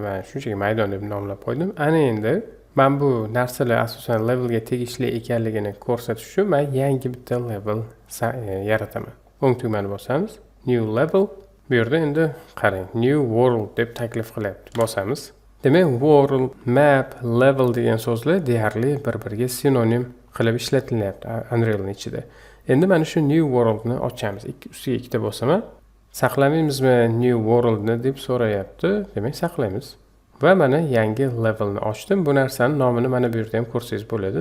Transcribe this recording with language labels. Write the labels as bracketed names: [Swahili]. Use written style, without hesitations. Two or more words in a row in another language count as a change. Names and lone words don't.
[Uzbek] Men shunchaki maydon deb nomlab qo'ydim. Ana endi men bu narsalar asosan levelga tegishli ekanligini ko'rsatish uchun men yangi bitta level yarataman. O'ng tugmani bosamiz. [English] New level. [Uzbek] Bu yerda endi qarang, [English] new world [Uzbek] deb taklif qilyapti. Bosamiz. Demak, [English] world, map, level [Uzbek] degan so'zlar deyarli bir-biriga sinonim qilib ishlatilyapti Unreal'ning ichida. Endi mana shu [English] new worldni [Uzbek] ochamiz. Ustiga ikkita bosaman. Saqlamaymizmi [English] new worldni [Uzbek] deb so'rayapti. Demak, saqlaymiz. Va mana yangi levelni ochdim. Bu narsaning nomini mana bu yerda ham ko'rsangiz bo'ladi.